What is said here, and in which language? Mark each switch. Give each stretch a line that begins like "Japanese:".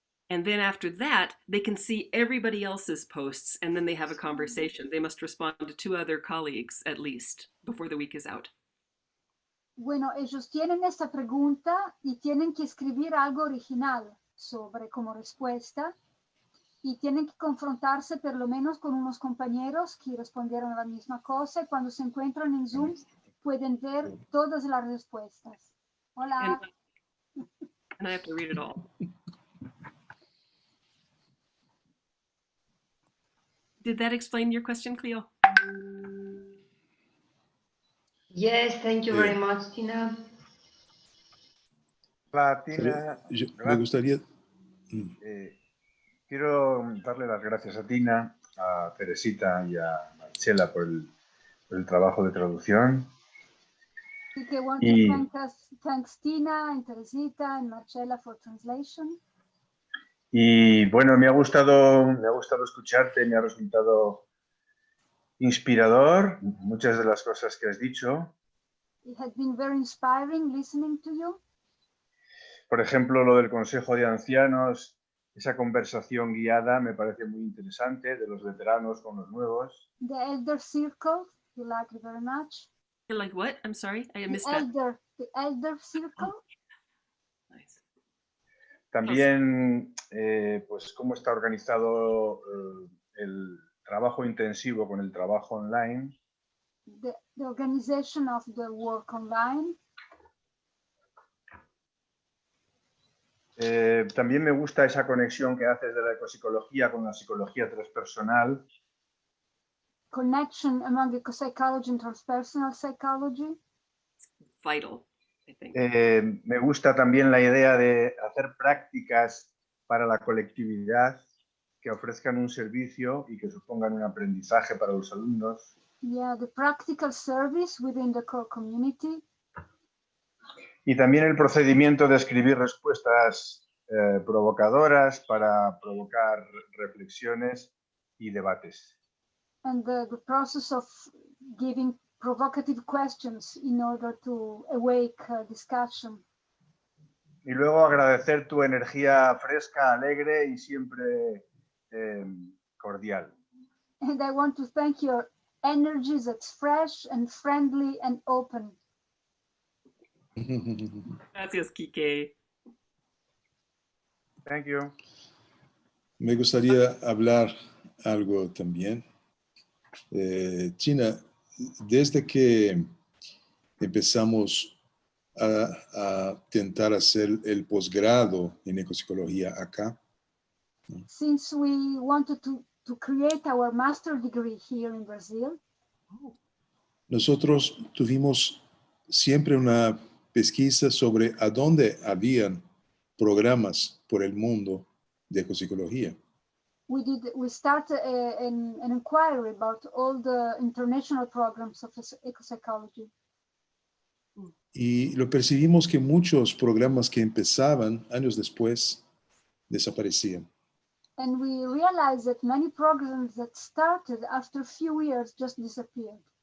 English: And then after that, they can see everybody else's posts, and then they have a conversation. They must respond to 2 other colleagues at least before the week is out.
Spanish: Bueno, ellos tienen esta pregunta y tienen que escribir algo original como respuesta, y tienen que confrontarse por lo menos con unos compañeros que respondieron a la misma cosa. Cuando se encuentran en Zoom, pueden ver todas las respuestas.
English: Hola. And I have to read it all. Did that explain your question, Cleo? Yes, thank you very much, Tina.
Spanish: Hola, Tina. Me gustaría... Quiero darle las gracias a Tina, a Teresita y a Marcela por el trabajo de traducción.
English: We want to thank Tina and Teresita and Marcela for translation.
Spanish: Y bueno, me ha gustado escucharte, me ha resultado inspirador muchas de las cosas que has dicho.
English: It has been very inspiring listening to you.
Spanish: Por ejemplo, lo del Consejo de Ancianos, esa conversación guiada me parece muy interesante, de los veteranos con los nuevos.
English: The Elder Circle, you like it very much. Like what? I'm sorry, I The missed that. elder circle. Nice.
Spanish: También, pues, cómo está organizado el trabajo intensivo con el trabajo online.
English: The organization of the work online.
Spanish: También me gusta esa conexión que haces de la ecopsicología con la psicología transpersonal.
English: Connection among ecopsychology and transpersonal psychology. Vital, I think.
Spanish: Me gusta también la idea de hacer prácticas para la colectividad que ofrezcan un servicio y que supongan un aprendizaje para los alumnos.
English: Yeah, the practical service within the core community.
Spanish: Y también el procedimiento de escribir respuestas provocadoras para provocar reflexiones y debates.
English: And the process of giving provocative questions in order to awake discussion.
Spanish: Y luego agradecer tu energía fresca, alegre y siempre cordial.
English: And I want to thank your energy that's fresh and friendly and open.
Spanish: Gracias, Kike.
English: Thank you.
Spanish: Me gustaría hablar algo también. China, desde que empezamos a tentar hacer el posgrado en ecopsicología acá,
English: Since we wanted to create our master degree here in Brazil,
Spanish: nosotros tuvimos siempre una pesquisa sobre a dónde habían programas por el mundo de ecopsicología.
English: we started an inquiry about all the international programs of ecopsychology.
Spanish: Y lo percibimos que muchos programas que empezaban años después desaparecían.
English: And we realized that many programs that started after a few years just disappeared.